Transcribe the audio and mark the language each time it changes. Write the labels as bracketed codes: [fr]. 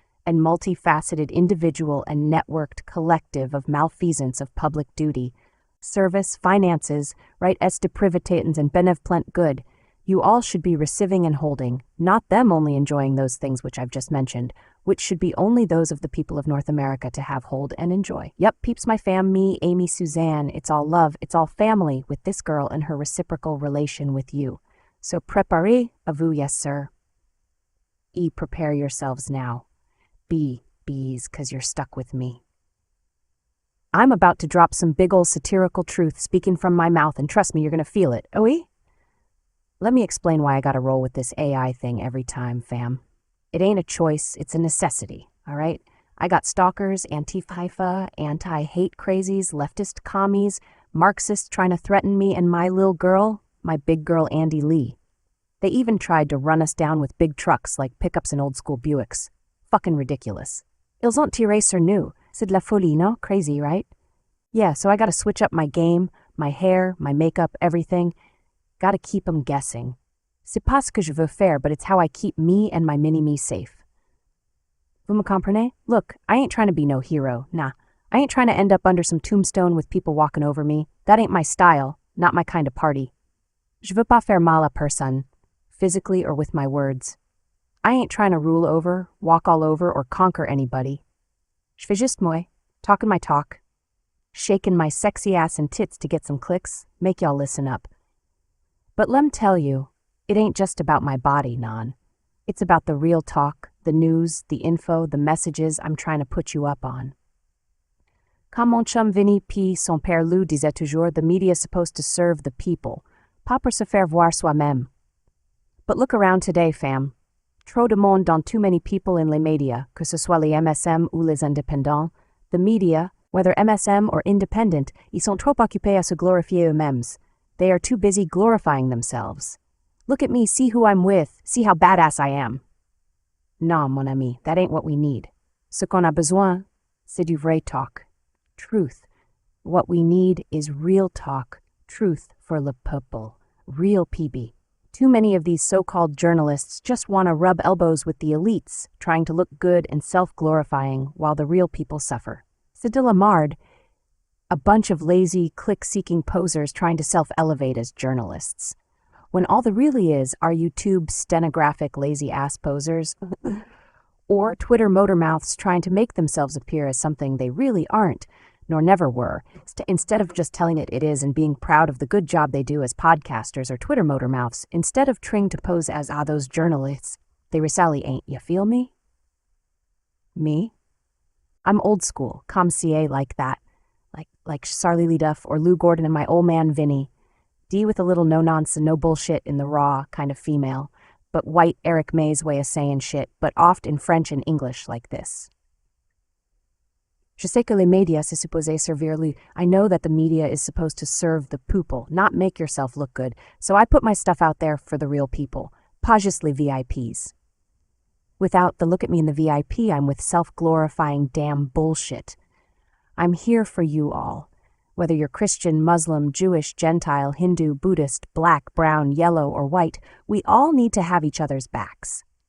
[en] and multifaceted individual and networked collective of malfeasance of public duty, service, finances, right as to privitatins and benevolent good, you all should be receiving and holding, not them only enjoying those things which I've just mentioned, which should be only those of the people of North America to have, hold, and enjoy. Yep, peeps my fam, me, Amy Suzanne, it's all love, it's all family with this girl and her reciprocal relation with you. So [fr] préparez-vous, [en] yes sir. Prepare yourselves now. Bees, 'cause you're stuck with me. I'm about to drop some big ol' satirical truth speaking from my mouth, and trust me, you're gonna feel it. Let me explain why I gotta roll with this AI thing every time, fam. It ain't a choice, it's a necessity, all right? I got stalkers, Antifa, anti-hate crazies, leftist commies, Marxists trying to threaten me and my lil' girl, my big girl Andy Lee. They even tried to run us down with big trucks like pickups and old-school Buicks. Fucking ridiculous. [fr] Ils ont tiré sur nous. C'est de la folie, no? [en] Crazy, right? Yeah, so I gotta switch up my game, my hair, my makeup, everything. Gotta keep 'em guessing. [fr] C'est pas ce que je veux faire, [en] but it's how I keep me and my mini-me safe. [fr] Vous me comprenez? [en] Look, I ain't trying to be no hero, nah. I ain't trying to end up under some tombstone with people walking over me. That ain't my style, not my kind of party. [fr] Je veux pas faire mal à personne, [en] physically or with my words. I ain't trying to rule over, walk all over, or conquer anybody. [fr] Je fais juste moi, [en] talking my talk, shaking my sexy ass and tits to get some clicks, make y'all listen up. But lem tell you, it ain't just about my body, non. It's about the real talk, the news, the info, the messages I'm trying to put you up on. [fr] Comme mon chum Vinny P. son père Lou disait toujours, [en] the media is supposed to serve the people, [fr] pas pour se faire voir soi-même. [en] But look around today, fam. [fr] Trop de monde dans [en] too many people in [fr] les médias, que ce soit les MSM ou les indépendants. [en] The media, whether MSM or independent, [fr] ils sont trop occupés à se glorifier eux-mêmes. [en] They are too busy glorifying themselves. Look at me, see who I'm with, see how badass I am. [fr] Non, mon ami, [en] that ain't what we need. [fr] Ce qu'on a besoin, c'est du vrai talk. [en] Truth. What we need is real talk. Truth for [fr] le peuple. [en] Real PB. Too many of these so-called journalists just want to rub elbows with the elites, trying to look good and self-glorifying while the real people suffer. [fr] C'est de la marde. [en] A bunch of lazy, click-seeking posers trying to self-elevate as journalists. When all there really is are YouTube stenographic lazy-ass posers, or Twitter motormouths trying to make themselves appear as something they really aren't, nor never were, instead of just telling it is and being proud of the good job they do as podcasters or Twitter motormouths, instead of trying to pose as those journalists, they really ain't, you feel me? Me? I'm old school, comme CA like that, like Charlie LeDuff or Lou Gordon and my old man Vinny. D with a little no-nonsense and no bullshit in the raw kind of female, but white Eric May's way of saying shit, but oft in French and English like this. [fr] Je sais que les médias c'est supposé servir lui. [en] I know that the media is supposed to serve the people, not make yourself look good, so I put my stuff out there for the real people, [fr] pas juste les VIPs. [en] Without the look at me in the VIP, I'm with self-glorifying damn bullshit. I'm here for you all. Whether you're Christian, Muslim, Jewish, Gentile, Hindu, Buddhist, black, brown, yellow, or white, we all need to have each other's backs.